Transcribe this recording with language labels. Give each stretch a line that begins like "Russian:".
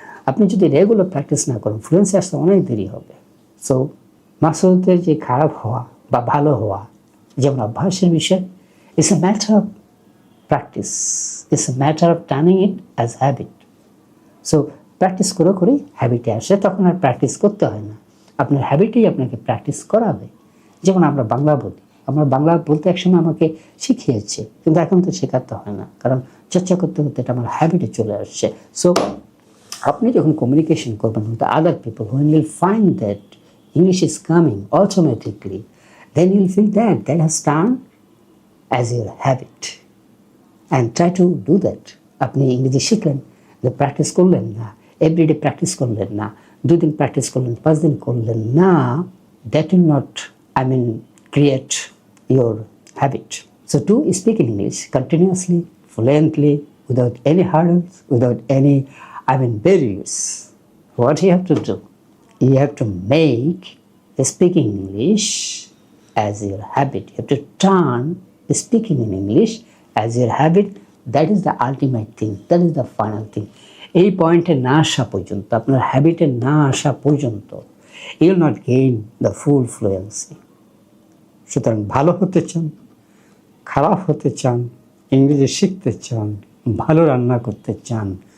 Bangla: আপনি যদি regular practice না করেন ফ্লুয়েন্সি আসতে অনেক দেরি হবে। সো মাসুদের যে খারাপ হওয়া বা ভালো হওয়া যেমন অভ্যাসের বিষয়,
English: It's a matter of practice, it's a matter of turning it as habit.
Bangla: So practice করেই হ্যাবিটে আসে, তখন আর প্র্যাকটিস করতে হয় না, আপনার হ্যাবিটেই আপনাকে প্র্যাকটিস করাবে। যেমন আমরা বাংলা বলি, আমরা বাংলা বলতে একসময় আমাকে শিখিয়েছে, কিন্তু এখন তো শেখাতে হয় না, কারণ চর্চা করতে করতে এটা আমার হ্যাবিটে চলে আসছে। সো আপনি যখন কমিউনিকেশন করবেন
English: With other people, when you'll find that English is coming automatically, then you'll feel that has turned as your habit, and try to do that.
Bangla: আপনি ইংরেজি শিখলেন, প্র্যাকটিস করলেন না, এভরিডে প্র্যাকটিস করলেন না, 2 দিন প্র্যাকটিস করলেন, 5 দিন করলেন না,
English: that will not create your habit. So to speak in English continuously, fluently, without any hurdles, without any barriers, what you have to do? You have to make speaking English as your habit. You have to turn speaking in English as your habit. That is the ultimate thing. That is the final thing.
Bangla: এই পয়েন্টে না আসা পর্যন্ত, আপনার হ্যাবিটে না আসা পর্যন্ত,
English: you will not gain the full fluency.
Bangla: সুতরাং ভালো হতে চান, খারাপ হতে চান, ইংরেজি শিখতে চান, ভালো রান্না করতে চান,